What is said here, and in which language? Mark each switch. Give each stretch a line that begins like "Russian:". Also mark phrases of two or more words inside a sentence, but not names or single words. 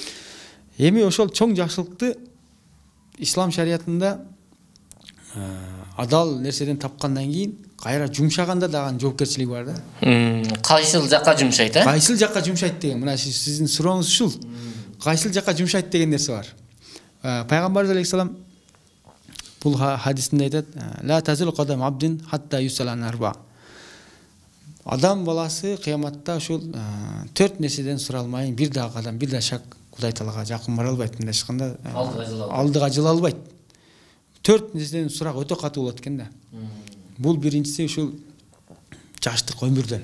Kyrgyz: Эми ошол чоң жакшылыкты ислам шариятында адал нерседен тапкандан кийин кайра жумшаганда дагы жоопкерчилиги бар да. Кайсыл жакка жумшайт, Кайсыл жакка жумшайт деген, мына сиздин сурооңуз ушул. Кайсыл жакка жумшайт деген нерсе бар. Пайгамбарыбыз алейхиссалам бул хадисинде айтат:
Arabic: "لا تزول قدم عبد حتى يسأل عن أربع".
Kyrgyz: Адам баласы кыяматта ушул 4 нерседен суралмайын, бир да кадам, бир да шак Кудай Таалага жакын бара албайт, мындай айтканда алдыга жыла албайт. 4 нерседен сурак өтө катуу болот экен да. Бул биринчиси ушул жаштык өмүрдөн.